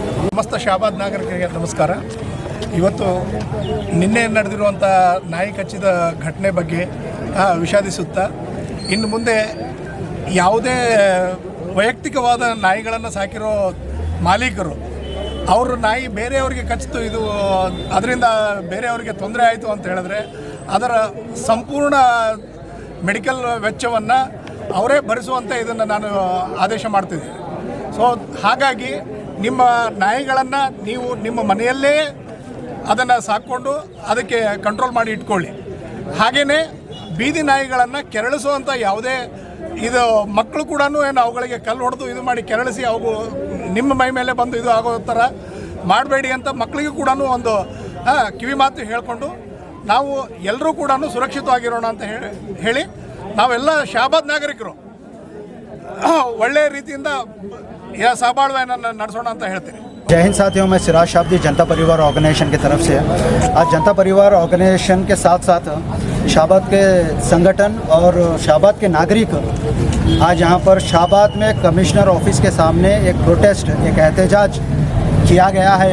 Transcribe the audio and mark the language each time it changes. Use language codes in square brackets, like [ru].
[hi] समस्त शाबाद [kn] नागरिकರಿಗೆ ನಮಸ್ಕಾರ. ಇವತ್ತು ನಿನ್ನೆ ನಡೆದಿರುವಂಥ ನಾಯಿ ಕಚ್ಚಿದ ಘಟನೆ ಬಗ್ಗೆ ವಿಷಾದಿಸುತ್ತಾ, ಇನ್ನು ಮುಂದೆ ಯಾವುದೇ ವೈಯಕ್ತಿಕವಾದ ನಾಯಿಗಳನ್ನು ಸಾಕಿರೋ ಮಾಲೀಕರು ಅವ್ರ ನಾಯಿ ಬೇರೆಯವರಿಗೆ ಕಚ್ಚಿತು, ಇದು ಅದರಿಂದ ಬೇರೆಯವರಿಗೆ ತೊಂದರೆ ಆಯಿತು ಅಂತ ಹೇಳಿದ್ರೆ ಅದರ ಸಂಪೂರ್ಣ ಮೆಡಿಕಲ್ ವೆಚ್ಚವನ್ನು ಅವರೇ ಭರಿಸುವಂತೆ ಇದನ್ನು ನಾನು ಆದೇಶ ಮಾಡ್ತಿದ್ದೀನಿ. ಸೊ ಹಾಗಾಗಿ ನಿಮ್ಮ ನಾಯಿಗಳನ್ನು ನೀವು ನಿಮ್ಮ ಮನೆಯಲ್ಲೇ ಅದನ್ನು ಸಾಕ್ಕೊಂಡು ಅದಕ್ಕೆ ಕಂಟ್ರೋಲ್ ಮಾಡಿ ಇಟ್ಕೊಳ್ಳಿ. ಹಾಗೆಯೇ ಬೀದಿ ನಾಯಿಗಳನ್ನು ಕೆರಳಿಸುವಂಥ ಯಾವುದೇ ಇದು ಮಕ್ಕಳು ಕೂಡ ಏನು ಅವುಗಳಿಗೆ ಕಲ್ಲು ಹೊಡೆದು ಇದು ಮಾಡಿ ಕೆರಳಿಸಿ ಅವು ನಿಮ್ಮ ಮೈ ಮೇಲೆ ಬಂದು ಇದು ಆಗೋ ಥರ ಮಾಡಬೇಡಿ ಅಂತ ಮಕ್ಕಳಿಗೂ ಕೂಡ ಒಂದು ಕಿವಿ ಮಾತು ಹೇಳಿಕೊಂಡು ನಾವು ಎಲ್ಲರೂ ಕೂಡ ಸುರಕ್ಷಿತವಾಗಿರೋಣ ಅಂತ ಹೇಳಿ ನಾವೆಲ್ಲ ಶಾಬಾದ್ ನಾಗರಿಕರು ಒಳ್ಳೆಯ ರೀತಿಯಿಂದ ಸಹಬಾಳ್ವೆಯನ್ನು ನಡೆಸೋಣ ಅಂತ ಹೇಳ್ತೀನಿ. [hi] जय हिंद साथियों, मैं सिराज शाब्दी जनता परिवार ऑर्गेनाइजेशन की तरफ से आज जनता परिवार ऑर्गेनाइजेशन के साथ साथ शाबाद के संगठन और शाबाद के नागरिक आज यहाँ पर शाबाद में कमिश्नर ऑफिस के सामने एक प्रोटेस्ट, एक एहतजाज किया गया है।